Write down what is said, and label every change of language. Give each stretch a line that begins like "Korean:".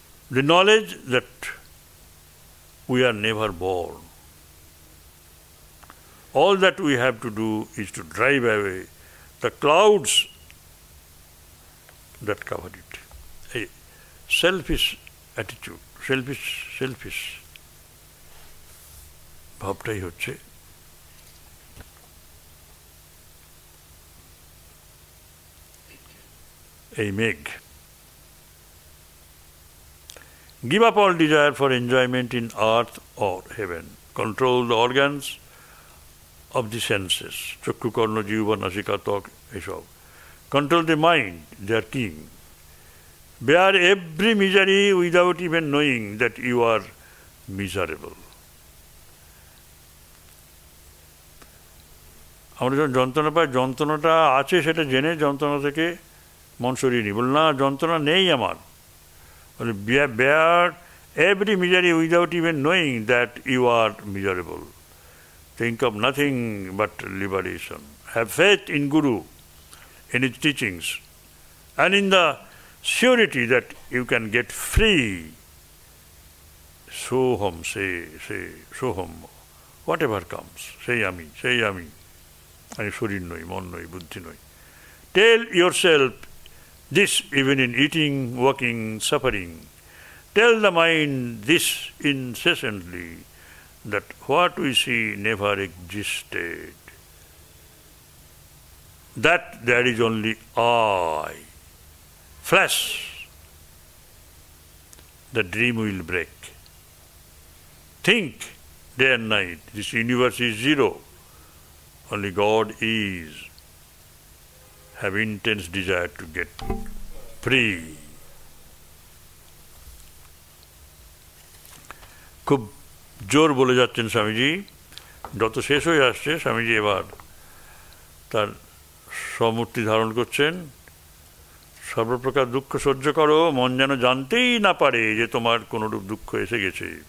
English: The knowledge that we are never born. All that we have to do is to drive away the clouds that cover it. A selfish attitude, selfish
Bangla: ভাবটাই হচ্ছে এই মেঘ।
English: Give up all desire for enjoyment in earth or heaven. Control the organs of the senses,
Bangla: চক্ষু কর্ণ জিহ্বা নাসিকা ত্বক এসব।
English: Control the mind, their king. Bear every misery without even knowing that you are miserable.
Bangla: আমরা যখন যন্ত্রণা পাই, যন্ত্রণাটা আছে সেটা জেনে যন্ত্রণা থেকে মন সরিয়ে নিই, বল না যন্ত্রণা নেই আমার, বলে
English: bear every misery without even knowing that you are miserable. Think of nothing but liberation. Have faith in Guru, in his teachings, and in the surety that you can get free. Soham, say, soham. Whatever comes, say ami.
Bangla: আমি শরীর নই, মন নই, বুদ্ধি নই।
English: Tell yourself this even in eating, walking, suffering. Tell the mind this incessantly, that what we see never existed, that there is only I. Flash, the dream will break. Think day and night, this universe is zero. Only God is. Have intense desire to get free.
Bangla: খুব জোর বলে যাচ্ছেন স্বামীজি, যত শেষ হয়ে আসছে স্বামীজি এবার তার সমূর্তি ধারণ করছেন। সর্বপ্রকার দুঃখ সহ্য করো, মন যেন জানতেই না পারে যে তোমার কোনরূপ দুঃখ এসে গেছে।